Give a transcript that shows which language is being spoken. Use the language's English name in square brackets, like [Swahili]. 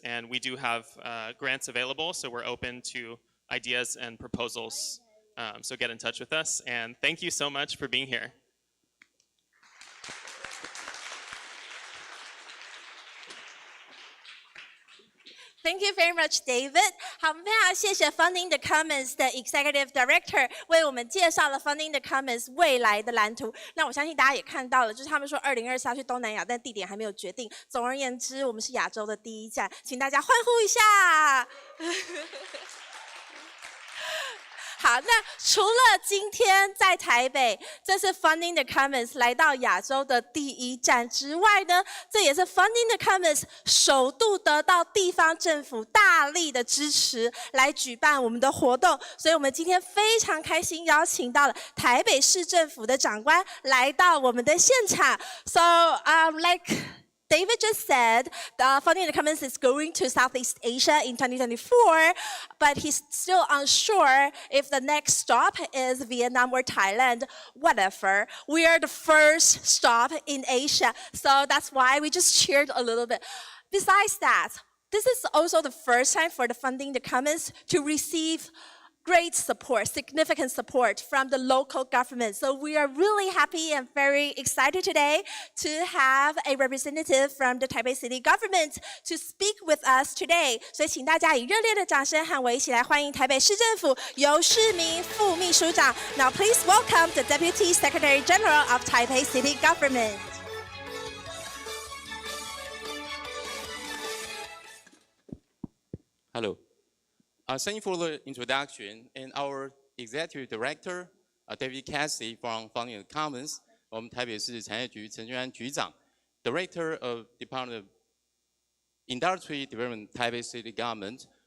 [English] And we do have grants available, so we're open to ideas and proposals. So get in touch with us. And thank you so much for being here. Thank you very much, David. [Chinese] 好，我们非常谢谢 Funding the Commons 的 Executive Director 为我们介绍了 Funding the Commons 未来的蓝图。那我相信大家也看到了，就是他们说2024要去东南亚，但地点还没有决定。总而言之，我们是亚洲的第一站，请大家欢呼一下。好，那除了今天在台北，这是 Funding the Commons 来到亚洲的第一站之外呢，这也是 Funding the Commons 首度得到地方政府大力的支持来举办我们的活动，所以我们今天非常开心邀请到了台北市政府的长官来到我们的现场。 [English] So, David just said Funding the Commons is going to Southeast Asia in 2024, but he's still unsure if the next stop is Vietnam or Thailand. Whatever. We are the first stop in Asia, so that's why we just cheered a little bit. Besides that, this is also the first time for the Funding the Commons to receive great support, significant support from the local government. So we are really happy and very excited today to have a representative from the Taipei City government to speak with us today. [Chinese] 所以请大家以热烈的掌声和我一起来欢迎台北市政府游世明副秘书长。 [English] Now please welcome the Deputy Secretary General of Taipei City Government. Hello. Thank you for the introduction. And our Executive Director, David Cassie from Funding the Commons, [Chinese] 我们台北市产业局陈俊安局长 [English] ，Director of Department of Industry Development, Taipei City Government.